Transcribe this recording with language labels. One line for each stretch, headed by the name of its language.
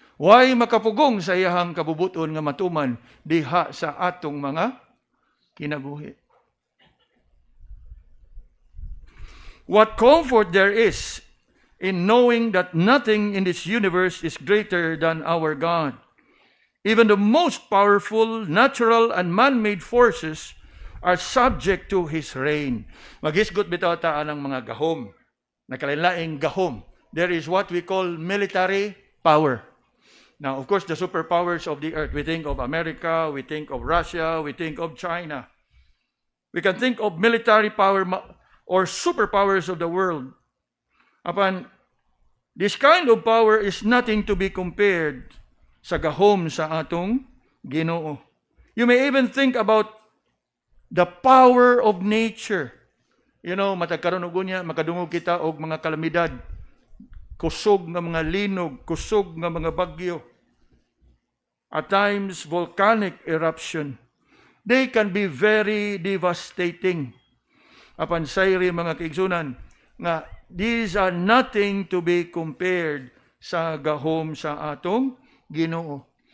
Cebuano: Why makapugong sa iyahang kabubuton nga matuman diha sa atong mga kinabuhi?
English: What comfort there is in knowing that nothing in this universe is greater than our God. Even the most powerful natural and man-made forces are subject to His reign.
Cebuano: Maghisgot bitaw ta anang mga gahom. Nakalain-laing gahom.
English: There is what we call military power. Now, of course, the superpowers of the earth. We think of America, we think of Russia, we think of China. We can think of military power or superpowers of the world. Apan, this kind of power is nothing to be compared
Cebuano: sa gahom sa atong Ginoo.
English: You may even think about the power of nature. You know,
Cebuano: matagkaroon og unya, makadungog kita og mga kalamidad, kusog nga mga linog, kusog nga mga bagyo.
English: At times, volcanic eruption. They can be very devastating.
Cebuano: Apan sayri mga kaigsunan, nga
English: these are nothing to be compared
Cebuano: sa gahom sa atong Ginoo.